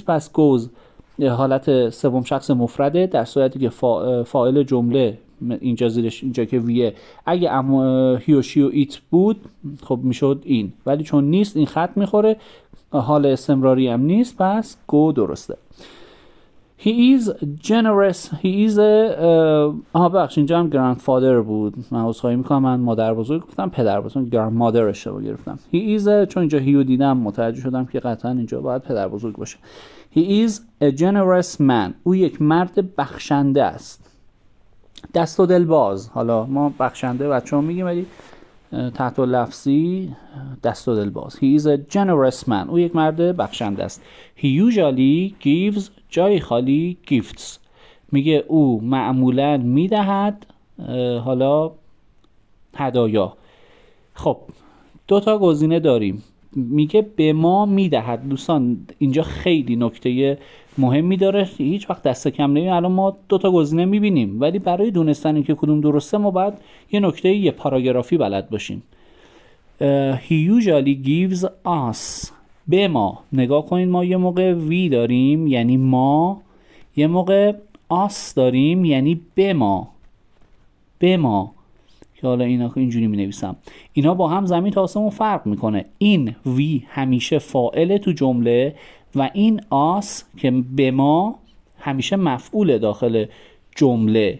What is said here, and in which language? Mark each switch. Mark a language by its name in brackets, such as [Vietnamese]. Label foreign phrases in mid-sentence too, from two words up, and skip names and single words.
[Persian] پس goes حالت سوم شخص مفرده، در صورتی که فاعل جمله اینجا زیرش اینجا که ویه اگه هی و شی و ایت بود خب میشد این، ولی چون نیست این خط میخوره، حال استمراری هم نیست، پس گو درسته. [English] He is generous. He is [Persian] بخش اینجا هم grandfather بود، من عذرخواهی میکنم، من مادر بزرگ گفتم، پدر بزرگ grandmother اشتباه گرفتم. [English] He is [Persian] چون اینجا هیو دیدم متوجه شدم که قطعا اینجا باید پدر بزرگ باشه. [English] He is a generous man. [Persian] او یک مرد بخشنده است. دست و دل باز، حالا ما بخشنده بچه‌ها میگیم ولی تحت لفظی دست و دل باز. [English] He is a generous man. [Persian] او یک مرد بخشنده است. [English] He usually gives [Persian] جای خالی [English] gifts. [Persian] میگه او معمولاً میدهد حالا هدایا. خب دو تا گزینه داریم. میگه به ما میدهد. دوستان اینجا خیلی نکته مهمی داره، هیچ وقت دست کم نمی‌بینیم. الان ما دو تا گزینه میبینیم ولی برای دونستن اینکه کدوم درسته ما باید یه نکته یه پاراگرافی بلد باشیم. [English] He usually gives us. [Persian] به ما نگاه کنید، ما یه موقع وی داریم یعنی ما، یه موقع us داریم یعنی به ما. به ما که حالا اینا اینجوری می نویسم، اینا با هم زمین تا آسمون فرق میکنه. این وی همیشه فاعل تو جمله و این آس که به ما همیشه مفعول داخل جمله.